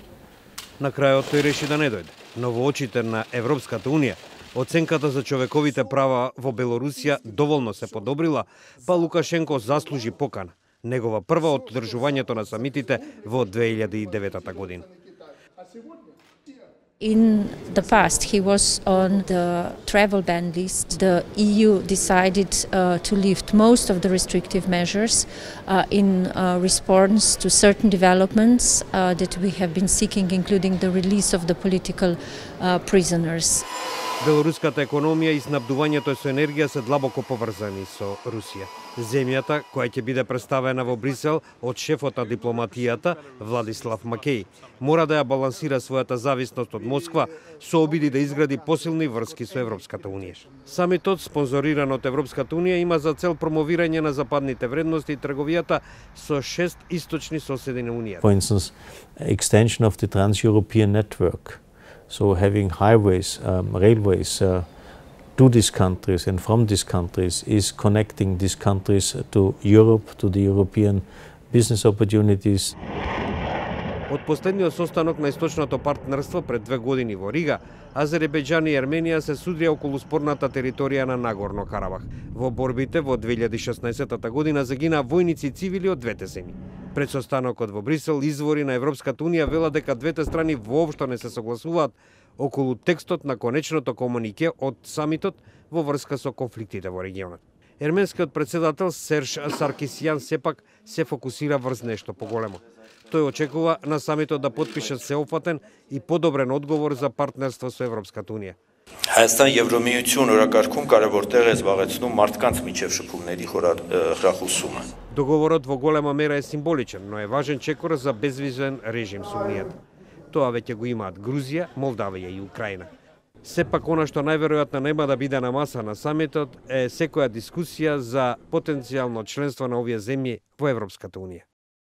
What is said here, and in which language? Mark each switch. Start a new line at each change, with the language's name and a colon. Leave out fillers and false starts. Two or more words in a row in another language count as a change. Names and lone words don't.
Macedonian: На крајот тој реши да не дојде, но во очите на Европската унија, оценката за човековите права во Белорусија доволно се подобрила, па Лукашенко заслужи покана, негова прва од одржувањето на самитите во 2009 година.
English: In the past, he was on the travel ban list. The EU decided to lift most of the restrictive measures in response to certain developments that we have been seeking, including the release of the political prisoners.
Macedonian: Белоруската економија и снабдувањето со енергија се длабоко поврзани со Русија. Земјата, која ќе биде представена во Брисел од шефот на дипломатијата Владислав Макеј, мора да ја балансира својата зависност од Москва со обиди да изгради посилни врски со Европската унија. Самитот, спонзориран од Европската унија, има за цел промовирање на западните вредности и трговијата со 6 источни соседи на унијата.
English: For instance, extension of the Trans-European network. So having highways, railways to these countries and from these countries is connecting these countries to Europe, to the European business opportunities.
Macedonian: Од последниот состанок на источното партнерство пред 2 години во Рига, Азербејџан и Арменија се судрија околу спорната територија на Нагорно Карабах. Во борбите во 2016 година загина војници и цивили од двете земји. Пред состанокот во Брисел, извори на Европската унија велат дека двете страни воопшто не се согласуваат околу текстот на конечното комунике од самитот во врска со конфликтите во регионот. Ерменскиот председател Серж Саркисјан сепак се фокусира врз нешто поголемо. Тој очекува на самитот да потпише сеопфатен и подобрен одговор за партнерство со Европската унија.
Armenian: Հայաստան Եվրոմիություն օրակարգում կարևոր տեղ է զբաղեցնում մարդկանց միջև շփումների խրախուսումը.
Macedonian: Договорот во голема мера е символичен, но е важен чекор за безвизен режим со унијата. Тоа веќе го имаат Грузија, Молдавија и Украина. Сепак она што најверојатно нема да биде на маса на самитот е секоја дискусија за потенцијално членство на овие земји во Европската унија.